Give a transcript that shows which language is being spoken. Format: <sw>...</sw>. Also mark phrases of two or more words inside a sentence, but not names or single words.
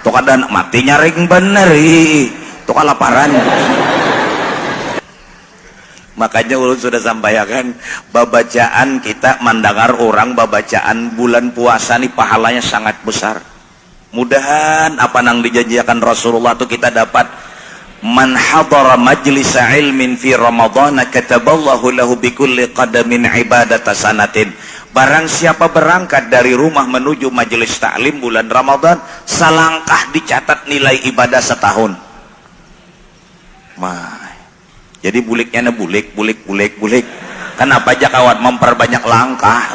<bjn>Ramadan mati nyaring bener tuh kalaparan. Makanya ulun sudah sampaikan, babacaan kita mendengar orang babacaan bulan puasa nih pahalanya sangat besar. Mudahan apa nang dijanjikan Rasulullah tuh kita dapat.</bjn> <ar>من حضر مجلس علم في رمضان كتب الله له بكل قدم عبادة سنة.</ar> <bjn>Barang siapa berangkat dari rumah menuju majelis taklim bulan Ramadan, salangkah dicatat nilai ibadah setahun. Jadi buliknya bulik. Kenapa aja kawan memperbanyak langkah?</bjn>